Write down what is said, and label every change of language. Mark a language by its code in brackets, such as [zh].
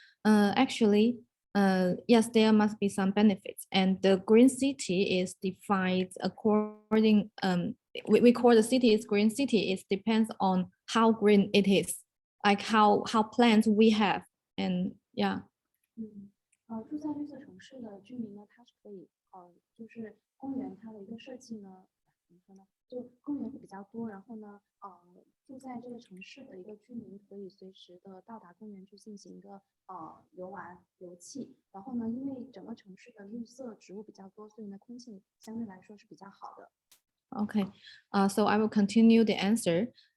[en] Actually, yes, there must be some benefits, and the green city is defined according, we call the city is green city. It depends on how green it is, like how plants we have, and yeah. [zh] 住在绿色城市的居民呢，他是可以就是公园它的一个设计呢，怎么说呢？就公园会比较多，然后呢，住在这个城市的一个居民可以随时的到达公园去进行一个游玩游憩。然后呢，因为整个城市的绿色植物比较多，所以呢，空气相对来说是比较好的。 [en] Okay, so I will continue the answer.